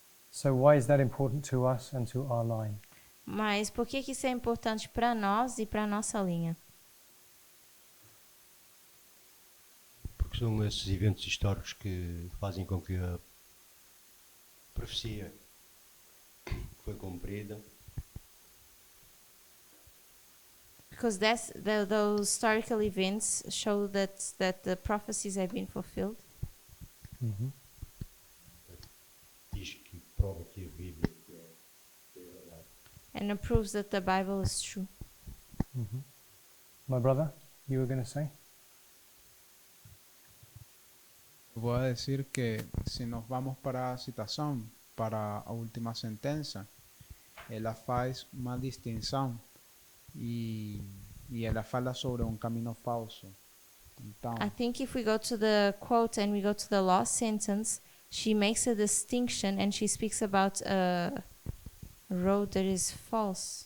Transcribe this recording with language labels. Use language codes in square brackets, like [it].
[en] So why is that important to us and to our line? [pt] Mas por que isso é importante para nós e para a nossa linha? Porque são esses eventos históricos que fazem com que a profecia foi cumprida. [en] Because those historical events show that the prophecies have been fulfilled. [pt] Diz que prova que a Bíblia é verdade. [en] And it proves that the Bible is true. My brother, you were going to say? [es] Voy a decir [pt] que si nos vamos para a citação, para a última sentença, ela faz uma distinção e ela fala sobre caminho falso. Então, [en] I think if we go to the quote and we go to the last sentence, she makes a distinction and she speaks about a road that is false.